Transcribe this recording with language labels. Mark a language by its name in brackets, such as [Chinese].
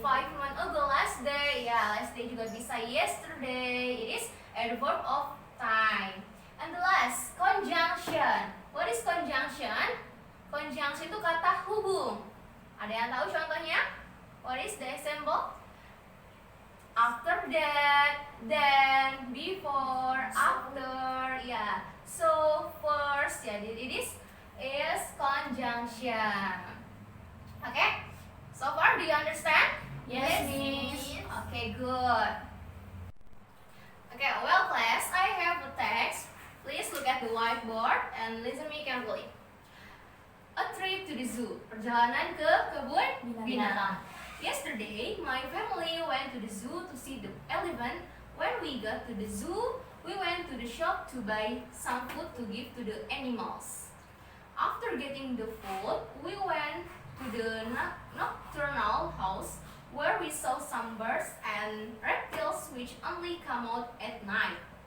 [English] 5 months ago, last day. [Indonesian] Ya, [English] last day [Indonesian] juga bisa [English] yesterday. It is adverb of time. And the last, conjunction. What is conjunction? Conjunction [Indonesian] itu kata hubung. Ada yang tahu contohnya? [English] What is the example? After that, then, before, after, ya. So first, ya, it is conjunction. Okay? So far, do you understand? Yes, Miss. Okay, good. Okay, well, class, I have a text. Please look at the whiteboard and listen me carefully. A trip to the zoo. [Indonesian] Perjalanan ke kebun binatang. [English] Yesterday, my family went to the zoo to see the elephant. When we got to the zoo, we went to the shop to buy some food to give to the animals. After getting the food, we went to the nocturnal house where we saw some birds and reptiles which only come out at night.